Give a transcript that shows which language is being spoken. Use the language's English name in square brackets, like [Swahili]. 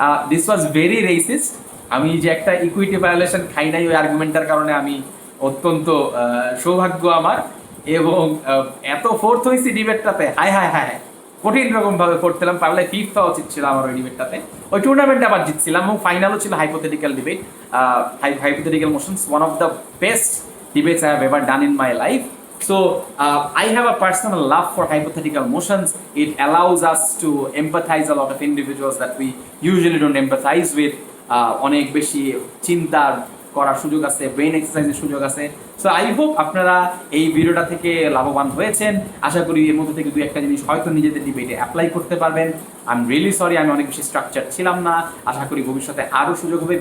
[English] This was very racist. [Bangla] আমি যে একটা ইকুইটি ভায়োলেশন খাই নাই ওই আর্গুমেন্টটার কারণে আমি অত্যন্ত সৌভাগ্য আমার, এবং এত ফোর্থ হয়েছি ডিবেটটাতে, হায় হায় হায়, কঠিন রকমভাবে পড়ছিলাম, পারলে ফিফথ হওয়া উচিত ছিল আমার ওই ডিবেটটাতে। ওই টুর্নামেন্টে আবার জিতছিলাম, এবং ফাইনালও ছিল hypothetical debate, hypothetical motions, [English] One of the best debates I have ever done in my life. So I have a personal love for hypothetical motions. It allows us to empathize a lot of individuals that we usually don't empathize with. [Bangla] অনেক বেশি চিন্তার করার সুযোগ আছে, brain এক্সারসাইজের সুযোগ আছে। [English] so I hope [Bangla] আপনারা এই ভিডিওটা থেকে লাভবান হয়েছেন। আশা করি এর মধ্যে থেকে দুই একটা জিনিস হয়তো নিজেদের ডিবেটে অ্যাপ্লাই করতে পারবেন। [English] I am really sorry, [Bangla] আমি অনেক বেশি স্ট্রাকচার ছিলাম না। আশা করি ভবিষ্যতে আরও সুযোগ হবে।